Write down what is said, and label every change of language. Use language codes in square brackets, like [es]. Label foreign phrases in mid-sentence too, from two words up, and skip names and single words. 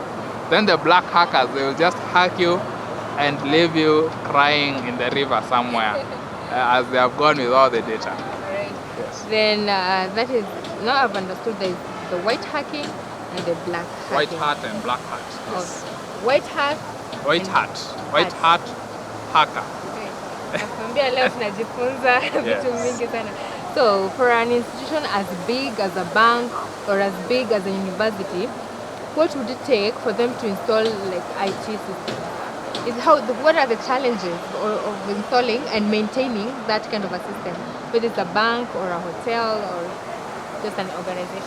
[en] Then the black hackers, they will just hack you and leave you crying in the river somewhere as they have gone with all the data. Right. Yes. Then that is, now I've understood there is the white hacking and the black hacking. White hat and black hat. Yes. White hat. White hat. White hat hacker. [sw] Nakwambia leo tunajifunza vitu mingi sana. [en] So for an institution as big as a bank or as big as a university, what would it take for them to install like IT systems? What are the challenges of installing and maintaining that kind of a system, whether it's a bank or a hotel or just an organization?